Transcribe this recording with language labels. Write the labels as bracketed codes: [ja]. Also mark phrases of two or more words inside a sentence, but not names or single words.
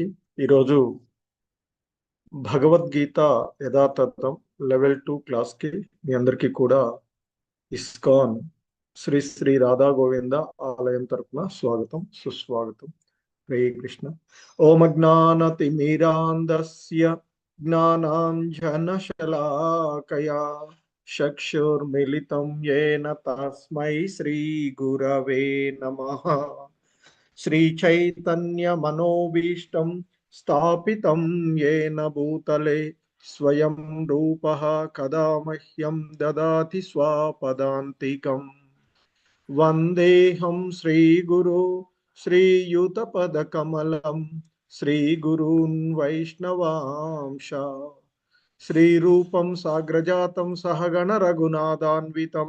[te] ఈరోజు భగవద్గీత యథాతథం లెవెల్ 2 క్లాస్కి మీ అందరికీ కూడా ఇస్కాన్ శ్రీ శ్రీ రాధా గోవింద ఆలయం తరపున స్వాగతం సుస్వాగతం. [sa] हरे कृष्ण। ॐ अज्ञानतिमिरान्धस्य ज्ञानाञ्जनशलाकया चक्षुर्मिलितं येन तस्मै श्री गुरवे नमः. श्रीचैतन्यमनोभीष्टं स्थापितं येन भूतले स्वयं रूपः कदा मह्यं ददाति स्वापदान्तिकम्। वन्देऽहं श्रीगुरो श्रीयुतपदकमलं श्रीगुरून् वैष्णवांश श्रीरूपं साग्रजातं सहगण रघुनाथान्वितं